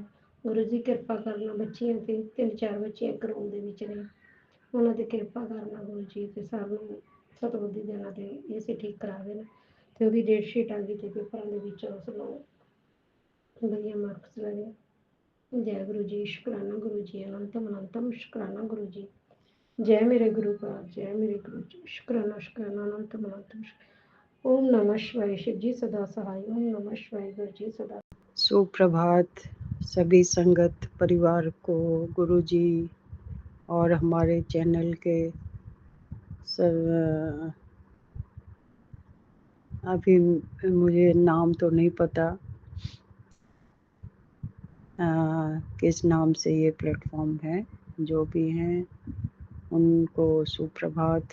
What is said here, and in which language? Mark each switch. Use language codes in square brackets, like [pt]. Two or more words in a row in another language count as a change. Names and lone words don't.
[pa] ਗੁਰੂ ਜੀ ਕਿਰਪਾ ਕਰਨਾ ਬੱਚੀਆਂ ਤੇ, 3-4 ਬੱਚੀਆਂ ਇੱਕ ਰੂਮ ਦੇ ਵਿੱਚ ਨੇ, ਉਹਨਾਂ ਤੇ ਕਿਰਪਾ ਕਰਨਾ ਗੁਰੂ ਜੀ, ਤੇ ਸਰ ਨੂੰ ਸਤਬੁੱਧੀ ਦੇਣਾ ਤੇ ਇਹ ਅਸੀਂ ਠੀਕ ਕਰਾ ਦੇਣਾ। ਤੇ ਉਹਦੀ [en] date sheet [pa] ਆ ਗਈ ਤੇ ਪੇਪਰਾਂ ਦੇ ਵਿੱਚ ਉਸ ਨੂੰ ਵਧੀਆ ਮਾਰਕਸ ਲਏ। ਜੈ ਗੁਰੂ ਜੀ, ਸ਼ੁਕਰਾਨਾ ਗੁਰੂ ਜੀ, ਅਨੰਤਮ ਅਨੰਤਮ ਸ਼ੁਕਰਾਨਾ ਗੁਰੂ ਜੀ। ਜੈ ਮੇਰੇ ਗੁਰੂ ਪਾਕ, ਜੈ ਮੇਰੇ ਗੁਰੂ ਜੀ, ਸ਼ੁਕਰਾਨਾ ਸ਼ੁਕਰਾਨਾ ਅਨੰਤਮ ਅਨੰਤਮ [hi] ओम नमः शिवाय। शिव जी सदा सहाय। ओम नमः शिवाय। गुरु जी सदा। सुप्रभात सभी संगत परिवार को, गुरु जी और हमारे चैनल के सब। अभी मुझे नाम तो नहीं पता किस नाम से ये प्लेटफॉर्म है, जो भी हैं उनको सुप्रभात।